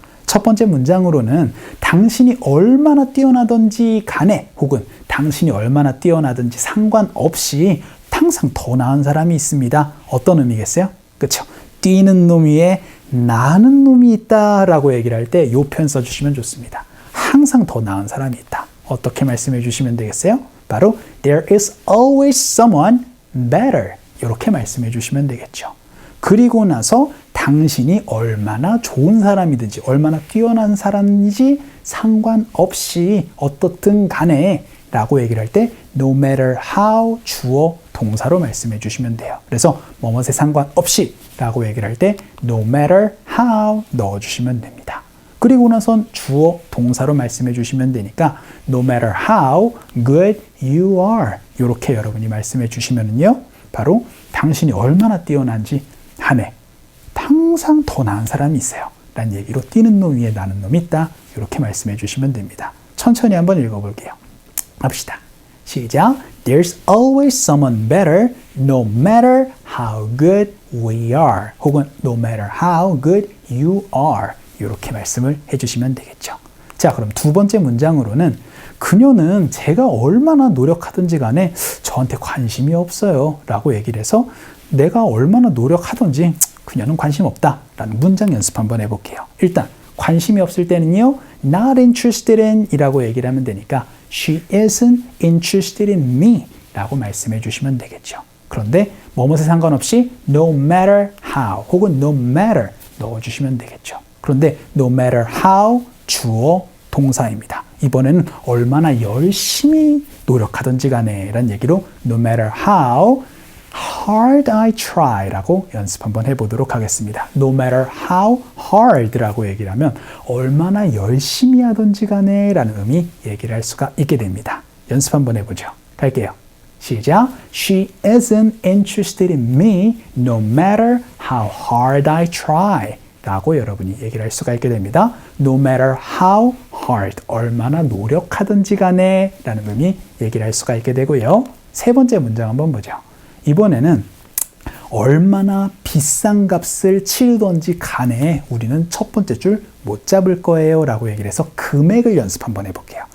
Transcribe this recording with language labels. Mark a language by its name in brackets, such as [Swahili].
[Korean] 첫 번째 문장으로는 당신이 얼마나 뛰어나든지 간에 혹은 당신이 얼마나 뛰어나든지 상관없이 항상 더 나은 사람이 있습니다. 어떤 의미겠어요? 그렇죠? 뛰는 놈 위에 나는 놈이 있다라고 얘기를 할 때 이 표현 써주시면 좋습니다. 항상 더 나은 사람이 있다. 어떻게 말씀해 주시면 되겠어요? 바로 [English] There is always someone better. [Korean] 이렇게 말씀해 주시면 되겠죠. 그리고 나서 당신이 얼마나 좋은 사람이든지 얼마나 뛰어난 사람인지 상관없이 어떻든 간에 라고 얘기를 할 때 [English] no matter how [Korean] 주어 동사로 말씀해 주시면 돼요. 그래서 뭐뭐에 상관없이 라고 얘기를 할 때 [English] no matter how [Korean] 넣어주시면 됩니다. 그리고 나선 주어 동사로 말씀해 주시면 되니까 [English] no matter how good you are [Korean] 이렇게 여러분이 말씀해 주시면은요 바로 당신이 얼마나 뛰어난지 한해 항상 더 나은 사람이 있어요 라는 얘기로 뛰는 놈 위에 나는 놈이 있다 이렇게 말씀해 주시면 됩니다. 천천히 한번 읽어볼게요. 합시다. 시작. [English] There's always someone better no matter how good we are [Korean] 혹은 [English] no matter how good you are [Korean] 이렇게 말씀을 해주시면 되겠죠. 자, 그럼 두 번째 문장으로는 그녀는 제가 얼마나 노력하든지 간에 저한테 관심이 없어요 라고 얘기를 해서 내가 얼마나 노력하든지 그녀는 관심 없다 라는 문장 연습 한번 해볼게요. 일단 관심이 없을 때는요 [English] not interested in [Korean] 이라고 얘기를 하면 되니까 [English] she isn't interested in me [Korean] 라고 말씀해 주시면 되겠죠. 그런데 뭐뭐에 상관없이 [English] no matter how [Korean] 혹은 [English] no matter [Korean] 넣어주시면 되겠죠. 그런데 [English] no matter how [Korean] 주어 동사입니다. 이번에는 얼마나 열심히 노력하든지 간에 라는 얘기로 [English] no matter how hard I try [Korean] 라고 연습 한번 해보도록 하겠습니다. [English] No matter how hard [Korean] 라고 얘기를 하면 얼마나 열심히 하든지 간에 라는 의미 얘기를 할 수가 있게 됩니다. 연습 한번 해보죠. 갈게요. 시작. [English] She isn't interested in me no matter how hard I try [Korean] 라고 여러분이 얘기를 할 수가 있게 됩니다. [English] No matter how hard [Korean] 얼마나 노력하든지 간에 라는 의미 얘기를 할 수가 있게 되고요. 세 번째 문장 한번 보죠. 이번에는 얼마나 비싼 값을 치르던지 간에 우리는 첫 번째 줄 못 잡을 거예요 라고 얘기를 해서 금액을 연습 한번 해볼게요.